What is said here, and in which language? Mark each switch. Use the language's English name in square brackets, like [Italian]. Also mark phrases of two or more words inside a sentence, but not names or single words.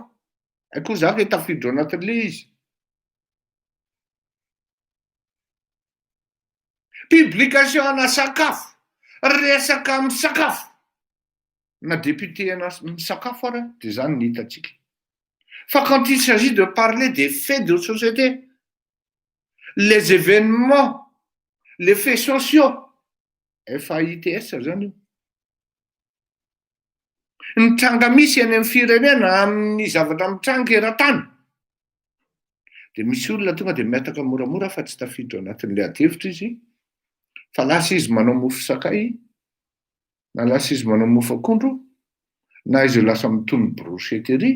[Malagasy] Aikoa za ke tafiditra anatin'le izy. Publication na sakafo, resaka amin'ny sakafo. Na député amin'ny sakafo ary, dia zany ny hitatsika. [French] Fa quand il s'agit de parler des faits de société, les événements, les faits sociaux, FAITS [Malagasy] zany io. Ny tranga misy any amin'ny firenena amin'ny zavatra mitranga eran-tany. Dia misy olona tonga dia metaka moramora fa tsy tafiditra anatin'le ady-hevitra izy. Fa lasa izy manao mofo sakay, na lasa izy manao mofo akondro, na izy lasa mitony brochetterie.